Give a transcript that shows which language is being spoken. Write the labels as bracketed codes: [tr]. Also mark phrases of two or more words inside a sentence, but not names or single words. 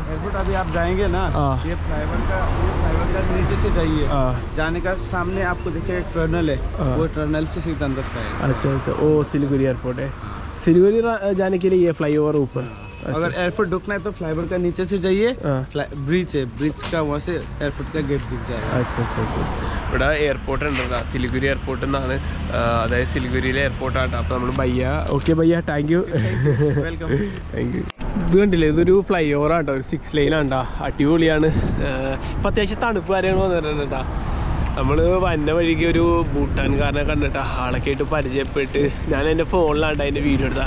[hi] एयरपोर्ट अभी आप जाएंगे ना, ये फ्लाईओवर का नीचे से जाइए, जाने का सामने आपको देखिए एक टनल है, वो टनल से सीधा अंदर जाएगा। अच्छा अच्छा. ओ सिलीगुड़ी एयरपोर्ट है. सिलीगुड़ी जाने के लिए ये फ्लाईओवर ऊपर? अगर एयरपोर्ट रुकना है तो फ्लाईओवर का नीचे से जाइए, ब्रिज है, ब्रिज का वहाँ से एयरपोर्ट का गेट दिख जाएगा। अच्छा अच्छा अच्छा. [ml] ഇവിടെ എയർപോർട്ട് ഉണ്ട്, സിലിഗുരി എയർപോർട്ട് എന്നാണ്. അതായത് സിലിഗുരിയിലെ എയർപോർട്ടാണ്. അപ്പോൾ നമ്മൾ ഭയ്യ. ഓക്കെ ഭയ്യ, [en] thank you. [ml] വെൽക്കം. [en] Thank you. [ml] ഇത് കണ്ടില്ലേ, ഇതൊരു [en] fly over [ml] ആട്ടോ, ഒരു 6 ലൈനാണ്ടാ. അടിപൊളിയാണ്. ഇപ്പം അത്യാവശ്യം തണുപ്പ് കാര്യങ്ങൾ വന്നിട്ടുണ്ട് കേട്ടോ. നമ്മൾ വന്ന വഴിക്ക് ഒരു ഭൂട്ടാൻകാരനെ കണ്ടിട്ടാ, ആളൊക്കെ ആയിട്ട് പരിചയപ്പെട്ട് ഞാൻ എൻ്റെ ഫോണിലാണ്ട് അതിൻ്റെ വീഡിയോ എടുത്താൽ.